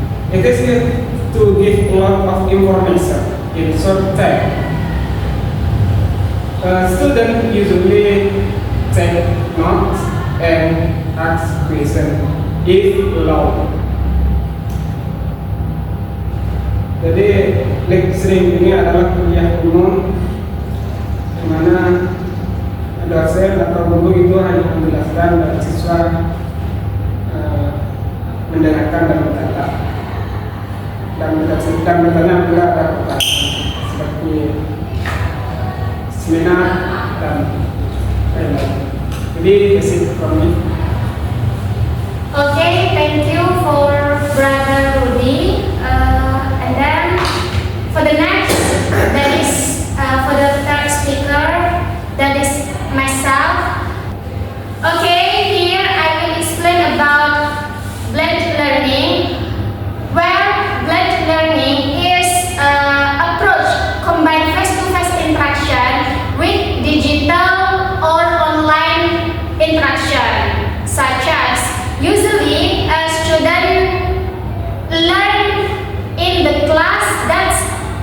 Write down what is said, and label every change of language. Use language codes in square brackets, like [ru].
[en] It is to give a lot of information in short time. Students usually take notes and ask questions if allowed. [id] Jadi lecturing ini adalah kuliah umum di mana dosen atau guru itu hanya menjelaskan dan siswa mendengarkan dan mencatat dan bertanya bila ada pertanyaan seperti seminar dan lain-lain. [en] Jadi basic from me. Okay, thank you for Brother Rudy. And then for the next, that is for the third speaker, that is myself. Okay, here I will explain about blended learning, where blended learning is approach combine face-to-face interaction with digital or online interaction, such as usually a student learn in the class that's